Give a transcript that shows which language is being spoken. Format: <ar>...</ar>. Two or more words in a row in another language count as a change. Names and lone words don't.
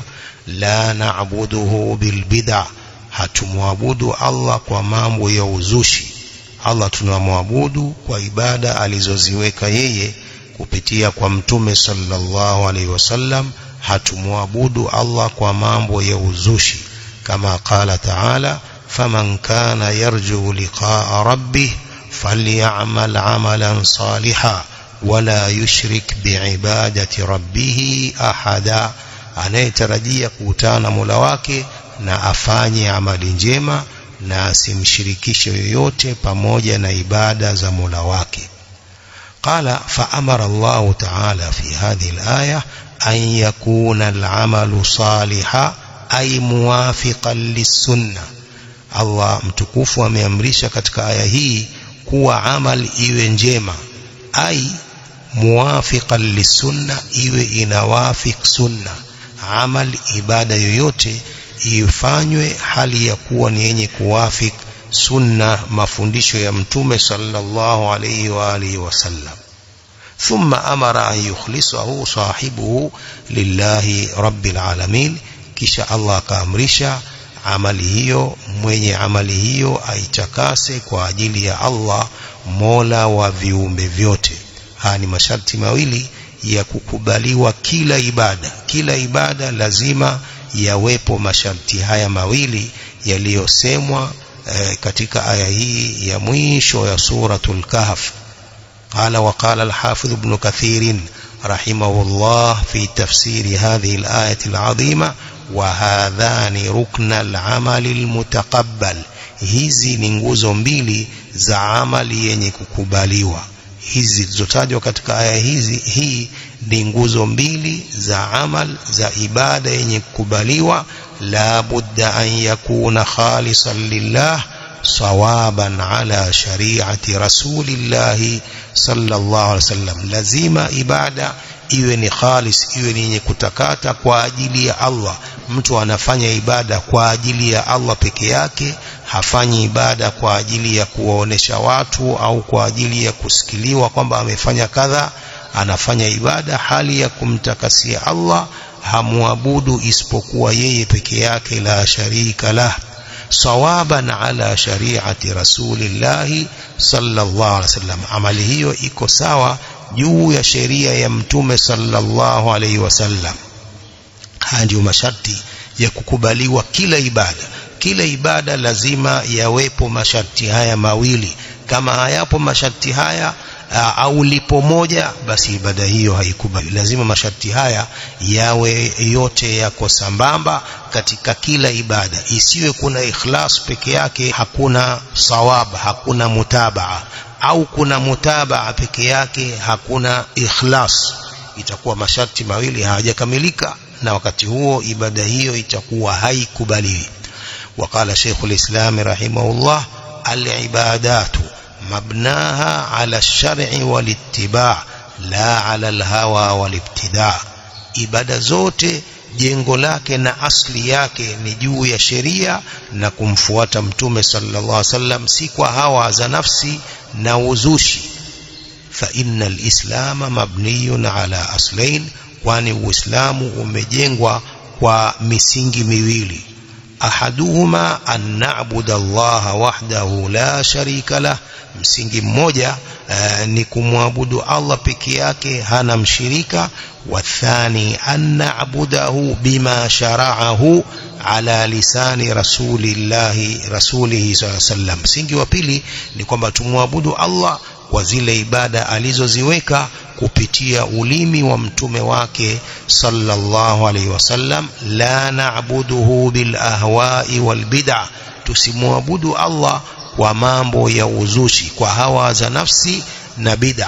<ar>لا نعبده بالبدعة,</ar> <sw>hatumwabudu Allah kwa mambo ya uzushi. Allah tunamwabudu kwa ibada alizoziweka yeye kupitia kwa mtume</sw> <ar>صلى الله عليه وسلم.</ar> <sw>Hatumwabudu Allah kwa mambo ya uzushi, kama</sw> <ar>قال تعالى فمن كان يرجو لقاء ربه فليعمل عملا صالحا ولا يشرك بعبادة ربه أحدا.</ar> <sw>Anayetarajia kukutana Mola wake na afanye amali njema na asimshirikishe yoyote pamoja na ibada za Mola wake.</sw> <ar>قال فأمر الله تعالى في هذه الآية أن يكون العمل صالحا أي موافقا للسنة.</ar> <sw>Allah mtukufu ameamrisha katika aya hii kuwa amal iwe njema,</sw> <ar>أي موافقا للسنة,</ar> <sw>iwe inawafik sunna. Amal, ibada yoyote ifanywe hali ya kuwa ni yenye kuwafik sunna, mafundisho ya mtume</sw> <ar>صلى الله عليه وعلى آله وسلم. ثم أمر أن يخلصه صاحبه لله رب العالمين.</ar> <sw>kisha Allah kaamrisha amali hiyo, mwenye amali hiyo aitakase kwa ajili ya Allah, Mola wa viumbe vyote. Haya ni masharti mawili ya kukubaliwa kila ibada. Kila ibada lazima yawepo masharti haya mawili yaliyosemwa katika aya hii ya mwisho ya suratul Kahf.</sw> <ar>قال وقال الحافظ ابن كثير رحمه الله في تفسير هذه الآية العظيمة: وهذان ركن العمل المتقبل.</ar> <sw>hizi ni nguzo mbili za amali yenye kukubaliwa. hizi zilizotajwa katika aya hii ni nguzo mbili za amal za ibada yenye kukubaliwa.</sw> <ar>لا بد أن يكون خالصا لله صوابا على شريعة رسول الله صلى الله عليه وسلم.</ar> <sw>Lazima ibada iwe ni khalis, iwe ni yenye kutakata kwa ajili ya Allah. Mtu anafanya ibada kwa ajili ya Allah peke yake, hafanyi ibada kwa ajili ya kuwaonesha watu au kwa ajili ya kusikiliwa kwamba amefanya kadha. Anafanya ibada hali ya kumtakasia Allah, hamuabudu isipokuwa yeye peke yake</sw> <ar>لا شريك له, صوابا على شريعة رسول الله صلى الله عليه وسلم.</ar> <sw>Amali hiyo iko sawa juu ya sheria ya mtume</sw> <ar>صلى الله عليه وسلم.</ar> <sw>Haya ndio masharti ya kukubaliwa kila ibada. Kila ibada lazima yawepo masharti haya mawili. Kama hayapo masharti haya au lipo moja, basi ibada hiyo haikubali. Lazima masharti haya yawe yote yako sambamba katika kila ibada. Isiwe kuna ikhlas peke yake, hakuna sawab, hakuna mutabaa, au kuna mutabaa peke yake, hakuna ikhlas. Itakuwa masharti mawili hayajakamilika, na wakati huo ibada hiyo itakuwa haikubaliwi.</sw> <ar>وقال شيخ الإسلام رحمه الله: العبادات مبناها على الشرع والاتباع لا على الهوى والابتداع.</ar> <sw>ibada zote jengo lake na asli yake ni juu ya sheria na kumfuata mtume</sw> <ar>صلى الله عليه وسلم,</ar> <sw>si kwa hawa za nafsi na uzushi.</sw> <ar>فإن الإسلام مبني على أصلين,</ar> <sw>kwani Uislamu umejengwa kwa misingi miwili.</sw> <ar>أحدهما أن نعبد الله وحده لا شريك له,</ar> <sw>msingi mmoja ni kumwabudu Allah peke yake hana mshirika.</sw> <ar>وثانيهما أن نعبده بما شرعه على لسان رسوله صلى الله عليه وسلم.</ar> <sw>Msingi wa pili ni kwamba tumwabudu Allah kwa zile ibada alizoziweka kupitia ulimi wa mtume wake</sw> <ar>صلى الله عليه وسلم. لا نعبده بالأهواء والبدعة,</ar> <sw>tusimwabudu Allah kwa mambo ya uzushi, kwa hawa za nafsi na bid'a.</sw>